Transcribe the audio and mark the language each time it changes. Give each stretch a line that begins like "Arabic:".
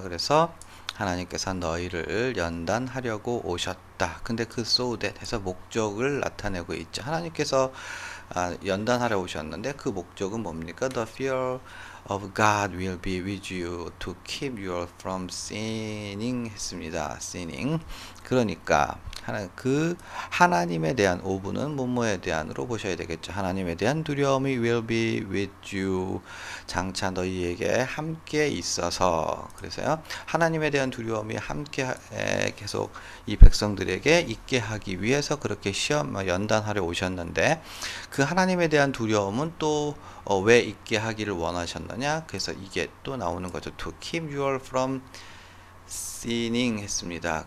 Korean: 그래서 하나님께서 너희를 연단하려고 오셨다. 근데 그
English: so that
Korean: 해서 목적을 나타내고 있죠. 하나님께서 연단하려 오셨는데 그 목적은 뭡니까?
English: The fear of God will be with you to keep you from sinning
Korean: 했습니다.
English: sinning.
Korean: 그러니까 그 하나님에 대한 오분은 뭐뭐에 대한으로 보셔야 되겠죠. 하나님에 대한 두려움이
English: will be with you.
Korean: 장차 너희에게 함께 있어서. 그래서요. 하나님에 대한 두려움이 함께 계속 이 백성들에게 있게 하기 위해서 그렇게 연단하려 오셨는데 그 하나님에 대한 두려움은 또 왜 있게 하기를 원하셨느냐? 그래서 이게 또 나오는 거죠.
English: To keep you from sinning
Korean: 했습니다.